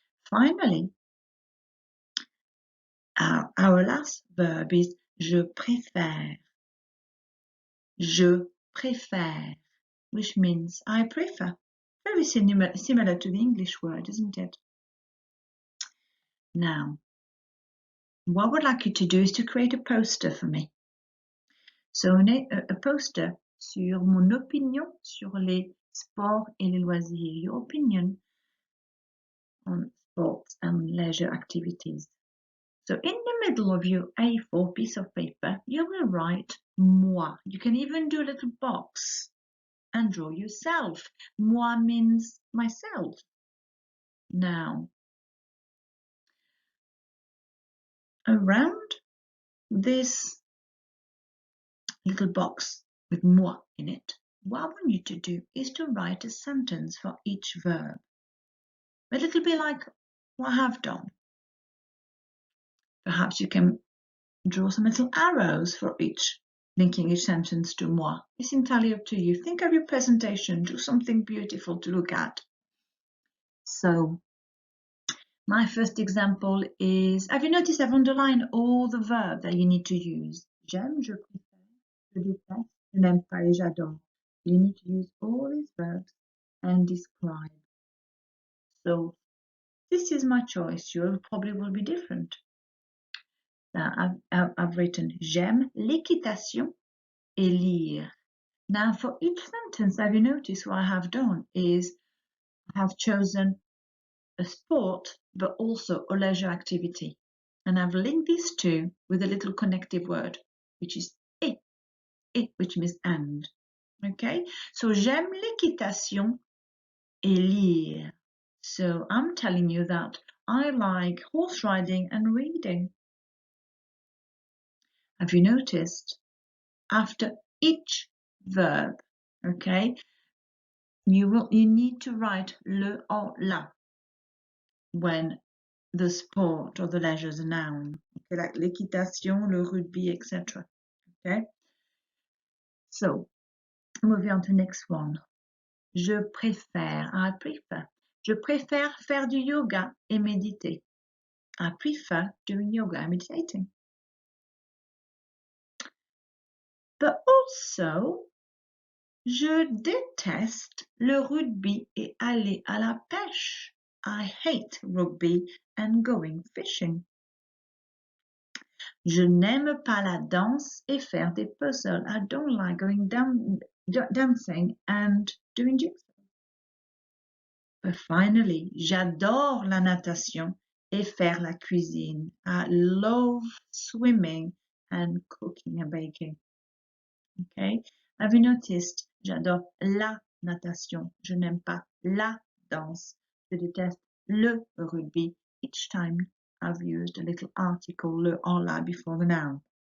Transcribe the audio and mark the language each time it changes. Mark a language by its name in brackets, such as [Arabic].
[English] Finally, our last verb is [French] je préfère. Je préfère, [English] which means I prefer. Very similar to the English word, isn't it? Now, what I would like you to do is to create a poster for me. So, a poster [French] sur mon opinion sur les sports et les loisirs. [English] Your opinion on sports and leisure activities. So in the middle of your A4 piece of paper, you will write moi. You can even do a little box and draw yourself. Moi means myself. Now, around this little box with moi in it, what I want you to do is to write a sentence for each verb. A little bit like what I have done. Perhaps you can draw some little arrows for each, linking each sentence to moi. It's entirely up to you. Think of your presentation. Do something beautiful to look at. So, my first example is, have you noticed I've underlined all the verbs that you need to use? [French] J'aime, je préfère, je déteste, je n'aime pas et j'adore. [English] You need to use all these verbs and describe. So this is my choice. Yours probably will be different. Now I've written [French] j'aime l'équitation et lire. [English] Now for each sentence, have you noticed what I have done is I have chosen a sport but also a leisure activity. And I've linked these two with a little connective word, which is et, which means and. Okay, so [French] j'aime l'équitation et lire. [English] So I'm telling you that I like horse riding and reading. Have you noticed? After each verb, okay, you need to write le or la when the sport or the leisure is a noun, okay, like l'équitation, le rugby, etc. Okay, so moving on to the next one. [French] Je préfère, [English] I prefer. [French] Je préfère faire du yoga et méditer. [English] I prefer doing yoga and meditating. But also, [French] je déteste le rugby et aller à la pêche. [English] I hate rugby and going fishing. [French] Je n'aime pas la danse et faire des puzzles. [English] I don't like going dancing and doing jigsaw. But finally, [French] j'adore la natation et faire la cuisine. [English] I love swimming and cooking and baking. Okay? Have you noticed? [French] J'adore la natation. Je n'aime pas la danse. Je déteste le rugby. [English] Each time I've used a little article, le or la, before the noun.